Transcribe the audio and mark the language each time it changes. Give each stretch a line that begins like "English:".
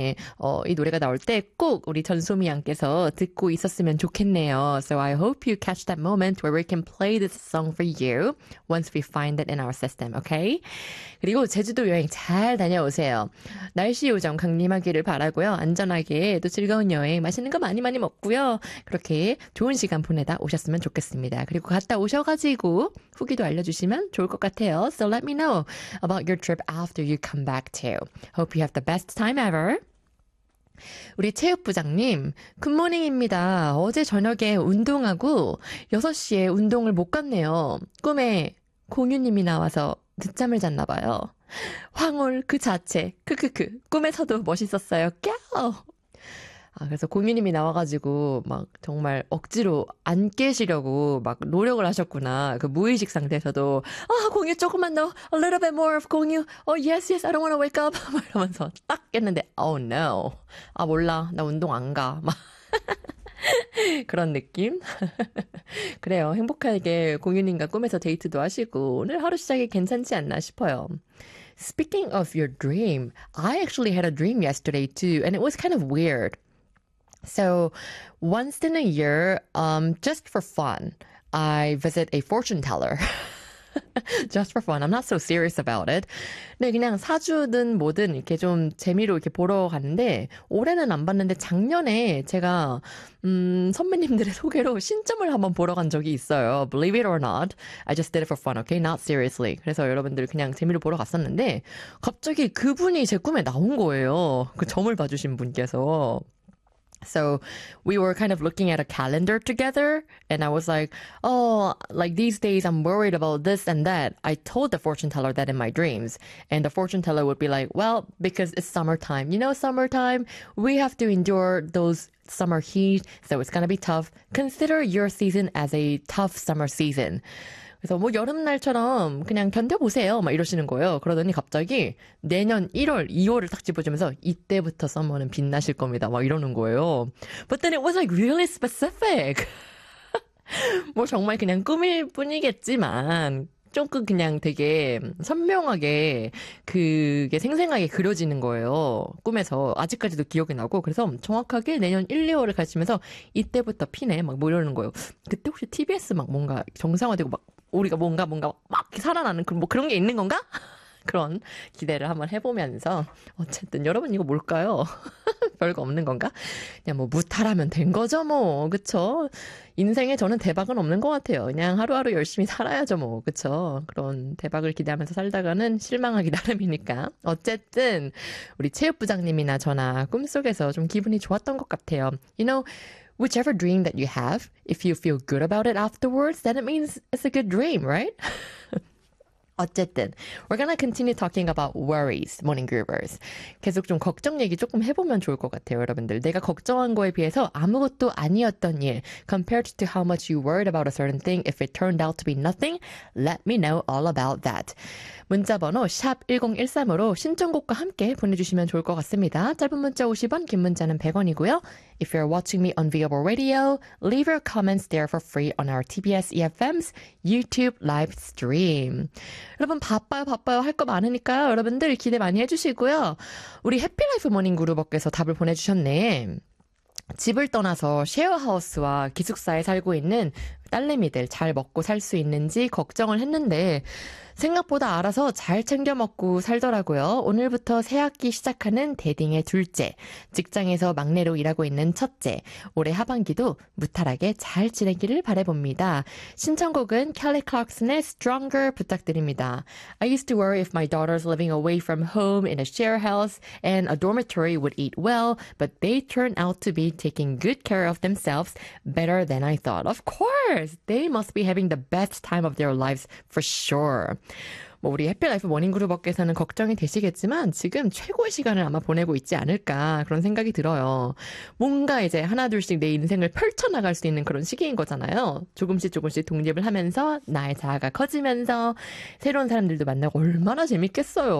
Korean: 이 노래가 나올 때꼭 우리 전소미 양께서 듣고 있었으면 좋겠네요.
English: So I hope you catch that moment where we can play this song for you once we find it in our system, okay?
Korean: 그리고 제주도 여행 잘 다녀오세요. 날씨 요정 강림하기를 바라고요. 안전하게 또 즐거운 여행 맛있는 거 많이 많이 먹고요. 그렇게 좋은 시간 보내다 오셨으면 좋겠습니다. 그리고 갔다 오셔가지고 후기도 알려주시면 좋을 것 같아요.
English: So let me know about your trip after you come back too. Hope you have the best time ever.
Korean: 우리 체육부장님, 굿모닝입니다. 어제 저녁에 운동하고 6시에 운동을 못 갔네요. 꿈에 공유님이 나와서 늦잠을 잤나 봐요. 황홀 그 자체, 크크크, 꿈에서도 멋있었어요. 꺄! 아, 그래서 공유님이 나와가지고 막 정말 억지로 안 깨시려고 막 노력을 하셨구나. 그 무의식 상태에서도 공유 조금만 더,
English: a little bit more of
Korean: 공유.
English: Oh yes yes, I don't wanna wake up.
Korean: 막 이러면서 딱 깼는데,
English: oh no.
Korean: 아 몰라, 나 운동 안 가. 막 그런 느낌. 그래요, 행복하게 공유님과 꿈에서 데이트도 하시고 오늘 하루 시작이 괜찮지 않나 싶어요.
English: Speaking of your dream, I actually had a dream yesterday too, and it was kind of weird. So, once in a year, just for fun, I visit a fortune teller. Just for fun. I'm not so serious about it.
Korean: 네, 그냥 사주든 뭐든 이렇게 좀 재미로 이렇게 보러 갔는데, 올해는 안 봤는데, 작년에 제가, 선배님들의 소개로 신점을 한번 보러 간 적이 있어요.
English: Believe it or not, I just did it for fun, okay? Not seriously.
Korean: 그래서 여러분들 그냥 재미로 보러 갔었는데, 갑자기 그분이 제 꿈에 나온 거예요. 그 점을 봐주신 분께서.
English: So we were kind of looking at a calendar together, and I was like, oh, like these days I'm worried about this and that. I told the fortune teller that in my dreams, and the fortune teller would be like, well, because it's summertime. You know, summertime, we have to endure those summer heat, so it's gonna be tough. Consider your season as a tough summer season.
Korean: 그래서 뭐 여름날처럼 그냥 견뎌보세요 막 이러시는 거예요. 그러더니 갑자기 내년 1월, 2월을 딱 집어주면서 이때부터 서머는 빛나실 겁니다 막 이러는 거예요.
English: But then it was like really specific.
Korean: 뭐 정말 그냥 꿈일 뿐이겠지만 조금 그냥 되게 선명하게 그게 생생하게 그려지는 거예요. 꿈에서 아직까지도 기억이 나고. 그래서 정확하게 내년 1, 2월을 가시면서 이때부터 피네 막뭐 이러는 거예요. 그때 혹시 TBS 막 뭔가 정상화되고 막 우리가 뭔가 막 살아나는 그런 뭐 그런 게 있는 건가? 그런 기대를 한번 해보면서 어쨌든 여러분 이거 뭘까요? 별거 없는 건가? 그냥 뭐 무탈하면 된 거죠 뭐, 그쵸? 인생에 저는 대박은 없는 것 같아요. 그냥 하루하루 열심히 살아야죠 뭐, 그쵸? 그런 대박을 기대하면서 살다가는 실망하기 나름이니까. 어쨌든 우리 체육부장님이나 저나 꿈속에서 좀 기분이 좋았던 것 같아요.
English: You know, whichever dream that you have, if you feel good about it afterwards, then it means it's a good dream, right?
Korean: 어쨌든,
English: we're gonna continue talking about worries, morning groovers.
Korean: 계속 좀 걱정 얘기 조금 해보면 좋을 것 같아요, 여러분들. 내가 걱정한 거에 비해서 아무것도 아니었던 일,
English: compared to how much you worried about a certain thing, if it turned out to be nothing, let me know all about that.
Korean: 문자번호 #1013으로 신청곡과 함께 보내주시면 좋을 것 같습니다. 짧은 문자 50원, 긴 문자는 100원이고요.
English: If you're watching me on Viber Radio, leave your comments there for free on our TBS EFM's YouTube live stream.
Korean: 여러분 바빠요 바빠요 할거 많으니까 여러분들 기대 많이 해주시고요. 우리 해피라이프 모닝 그룹업께서 답을 보내주셨네. 집을 떠나서 쉐어하우스와 기숙사에 살고 있는 딸내미들 잘 먹고 살수 있는지 걱정을 했는데 생각보다 알아서 잘 챙겨 먹고 살더라고요. 오늘부터 새 학기 시작하는 대딩의 둘째, 직장에서 막내로 일하고 있는 첫째, 올해 하반기도 무탈하게 잘 지내기를 바라봅니다. 신청곡은 Kelly Clarkson의 Stronger 부탁드립니다.
English: I used to worry if my daughters living away from home in a share house and a dormitory would eat well, but they turn out to be taking good care of themselves better than I thought. Of course, they must be having the best time of their lives for sure.
Korean: 뭐 우리 해피라이프 모닝그룹업계에서는 걱정이 되시겠지만 지금 최고의 시간을 아마 보내고 있지 않을까 그런 생각이 들어요. 뭔가 이제 하나 둘씩 내 인생을 펼쳐나갈 수 있는 그런 시기인 거잖아요. 조금씩 조금씩 독립을 하면서 나의 자아가 커지면서 새로운 사람들도 만나고 얼마나 재밌겠어요.